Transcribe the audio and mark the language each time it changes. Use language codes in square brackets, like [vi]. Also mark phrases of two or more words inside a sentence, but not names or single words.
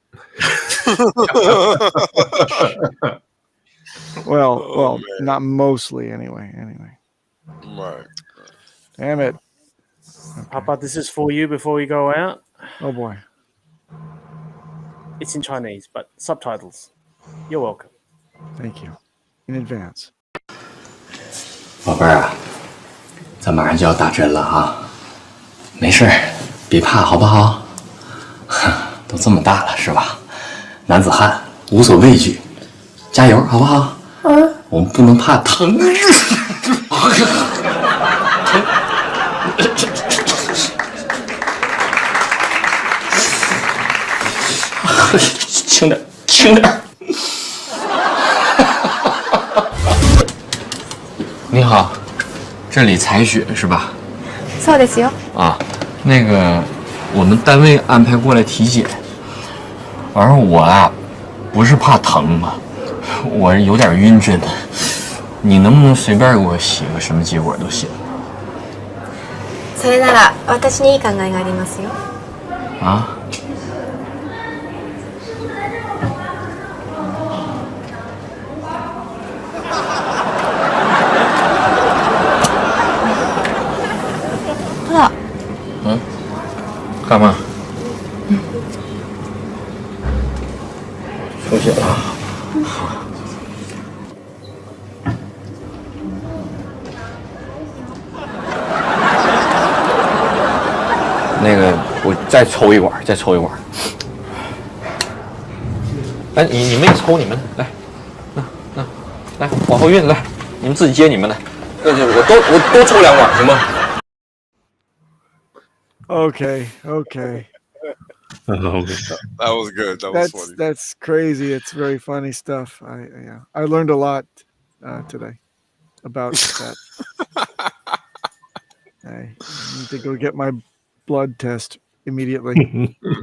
[en] Well, not mostly anyway. Right. Damn it. Papa, this is for you before we go out. Oh boy. It's in Chinese, but subtitles. You're welcome. Thank you in advance. [zh] 宝贝儿啊，咱马上就要打针了啊，没事，别怕，好不好？都这么大了是吧？男子汉无所畏惧，加油，好不好？我们不能怕疼。轻点，轻点。你好，这里采血是吧？ [ja] そうですよ。 [zh] 啊，那个我们单位安排过来体检，完了我啊，不是怕疼啊，我有点晕针，你能不能随便给我写个什么结果都行？ [ja] それなら私にいい考えがありますよ。 [zh] 啊？ [ja] ほら。 [zh] 嗯？干嘛？出血了。那个，我再抽一管，再抽一管。来，你们也抽你们的，来，来，往后运，来，你们自己接你们的。我多抽2管行吗？ [en] Okay. That was good. That was funny. That's crazy. It's very funny stuff. I learned a lot today about that. I need to go get my blood test immediately.